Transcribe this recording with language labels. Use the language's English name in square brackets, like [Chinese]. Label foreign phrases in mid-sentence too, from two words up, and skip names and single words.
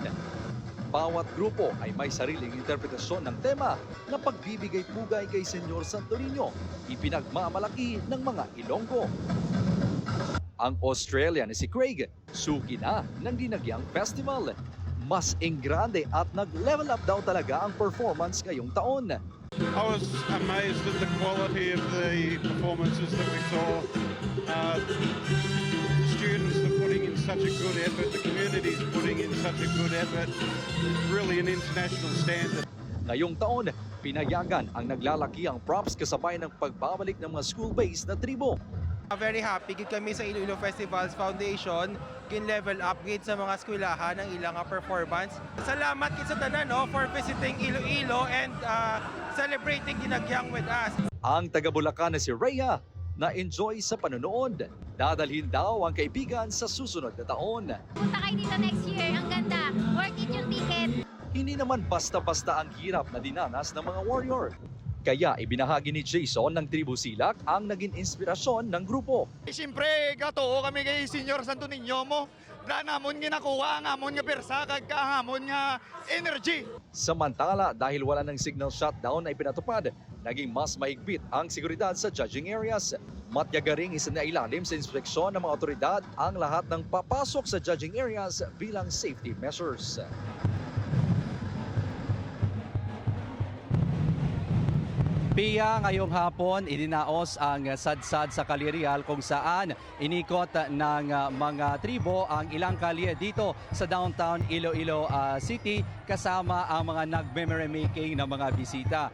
[Filipino] Bawat grupo ay may sariling interpretasyon ng tema na pagbibigay pugay kay Senyor Santo Niño, ipinagmamalaki ng mga Ilonggo. Ang Australian na si Craig, suki na ng Dinagyang Festival. Mas engrande at nag-level up daw talaga ang performance ngayong taon. [English] I was amazed at the quality of the performances that we saw. Students are putting in such a good effort, the community's putting in such a good effort, really an international standard. [Filipino] Ngayong taon, pinayagan ang naglalaki ang props kasabay ng pagbabalik ng mga school-based na tribo. [English] Very happy [Hiligaynon] gid kami sa Iloilo Festivals Foundation kin-level up gid sa mga eskwelahan ng ilang performance. Salamat gid sa tanan [English] for visiting Iloilo and celebrating Dinagyang with us. [Filipino] Ang taga-Bulacan na si Rhea na-enjoy sa panonood. Dadalhin daw ang kaibigan sa susunod na taon. Punta kayo dito [English] next year. [Filipino] Ang ganda. [English] Worth it [Filipino] yung ticket. Hindi naman basta-basta ang hirap na dinanas ng mga warrior. Kaya ibinahagi ni Jason ng Tribu Silak ang naging inspirasyon ng grupo. Siyempre, [Hiligaynon] gatoo kami kay Senyor Santo Niño mo. Namon nga nakuha, namon nga persa, kagkahamon nga energy. [Filipino] Samantala, dahil wala ng signal shutdown ay pinatupad, naging mas mahigpit ang seguridad sa judging areas. Matyagaring isinailalim sa inspeksyon ng mga otoridad ang lahat ng papasok sa judging areas bilang [English] safety measures. [Filipino] Pia, ngayong hapon, idinaos ang sadsad sa Kalirial kung saan inikot ng mga tribo ang ilang kalye dito sa downtown Iloilo City kasama ang mga nag- [English] memory making [Filipino] ng mga bisita.